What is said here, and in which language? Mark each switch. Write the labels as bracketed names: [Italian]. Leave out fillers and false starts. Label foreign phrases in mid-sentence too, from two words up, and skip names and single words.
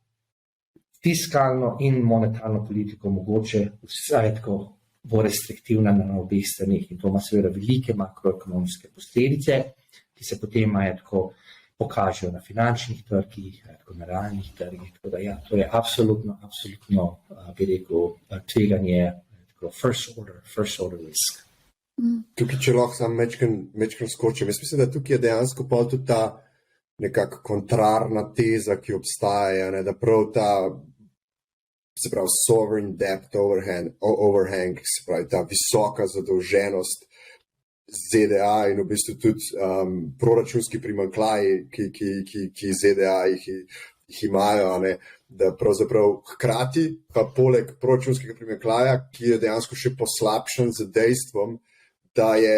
[Slovenian] fiskalno in monetarno politiko mogoče vsaj tako bo restriktivna na obeh stranih, in to ima seveda velike makroekonomske posledice, ki se potem pokažejo na finančnih trgih, na realnih trgih. Tako da ja, to je absolutno, bi rekel, tveganje, [English] first order risk. [Slovenian] Tukaj, če lahko sam mečkam skočim, jaz mislim, da tukaj je dejansko pa tudi ta nekako kontrarna teza, ki obstaja, ne, da prav ta, se pravi, [English] sovereign debt overhang, [Slovenian] se pravi, ta visoka zadolženost ZDA in v bistvu tudi proračunski primanjkljaji, ki ZDA jih imajo, ne, da pravzaprav hkrati, pa poleg proračunskega primanjkljaja, ki je dejansko še poslabšan z dejstvom, da